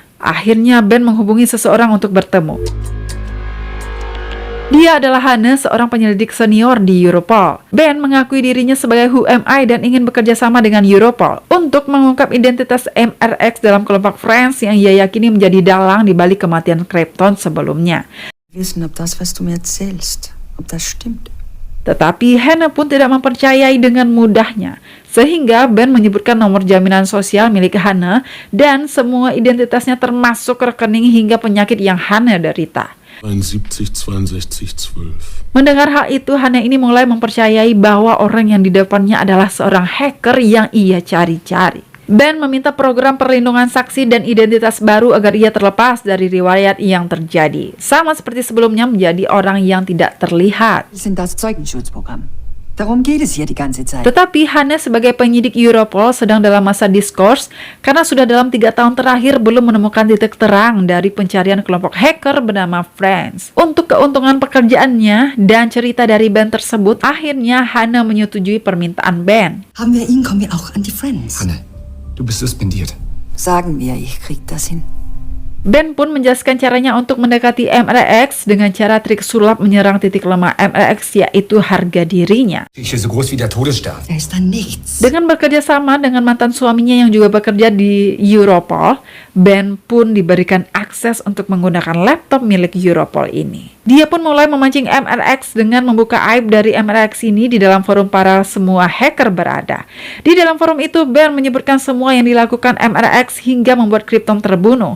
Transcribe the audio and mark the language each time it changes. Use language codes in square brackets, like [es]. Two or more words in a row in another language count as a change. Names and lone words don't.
[id] Akhirnya Ben menghubungi seseorang untuk bertemu. Dia adalah Hanne, seorang penyelidik senior di Europol. Ben mengakui dirinya sebagai Who Am I dan ingin bekerja sama dengan Europol untuk mengungkap identitas MRX dalam kelompok Friends yang ia yakini menjadi dalang di balik kematian Krypton sebelumnya. [de] Wissen, ob das, was du mir erzählst, ob das stimmt. [id] Tetapi Hanne pun tidak mempercayai dengan mudahnya, sehingga Ben menyebutkan nomor jaminan sosial milik Hanne dan semua identitasnya termasuk rekening hingga penyakit yang Hanne derita. 72, 62, 12. Mendengar hal itu, Hanne ini mulai mempercayai bahwa orang yang di depannya adalah seorang hacker yang ia cari-cari. Ben meminta program perlindungan saksi dan identitas baru agar ia terlepas dari riwayat yang terjadi. Sama seperti sebelumnya menjadi orang yang tidak terlihat. [de] Sind das Zeugenschutzprogramm? Darum geht es hier die ganze Zeit. [id] Tetapi Hanne sebagai penyidik Europol sedang dalam masa diskurs karena sudah dalam 3 tahun terakhir belum menemukan titik terang dari pencarian kelompok hacker bernama Friends. Untuk keuntungan pekerjaannya dan cerita dari Ben tersebut, akhirnya Hanne menyetujui permintaan Ben. [de] Haben wir ihn, kommen wir auch an die Friends. Hanne, du bist suspendiert. Sagen wir, ich krieg das hin. [id] Ben pun menjelaskan caranya untuk mendekati MRX dengan cara trik sulap menyerang titik lemah MRX, yaitu harga dirinya. [de] Ich bin so groß wie der Todesstern. Er ist dann nichts. [id] Dengan bekerja sama dengan mantan suaminya yang juga bekerja di Europol, Ben pun diberikan akses untuk menggunakan laptop milik Europol ini. Dia pun mulai memancing MRX dengan membuka aib dari MRX ini di dalam forum para semua hacker berada. Di dalam forum itu, Ben menyebutkan semua yang dilakukan MRX hingga membuat Krypton terbunuh.